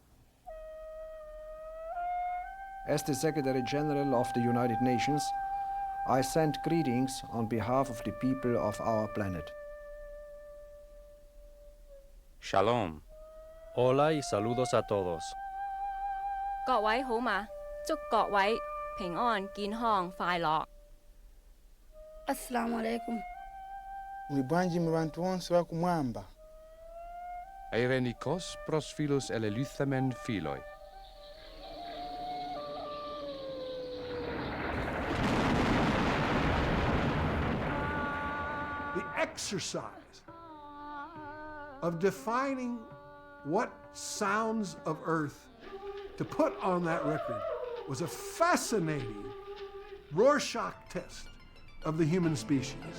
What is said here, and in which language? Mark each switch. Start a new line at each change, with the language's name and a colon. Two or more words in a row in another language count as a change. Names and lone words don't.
English: As the Secretary General of the United Nations, I send greetings on behalf of the people of our planet.
Spanish: Shalom. Hola y saludos a todos.
Chinese: 各位好嗎？祝各位平安、健康、快樂。
Arabic: السلام عليكم.
Nyanja: Muli bwanji mu bantu onse bakumwamba.
Greek: Εἰρηνικῶς πρὸς φίλος ἐληλύθαμεν φίλοι.
English: The exercise of defining what sounds of Earth to put on that record was a fascinating Rorschach test of the human species.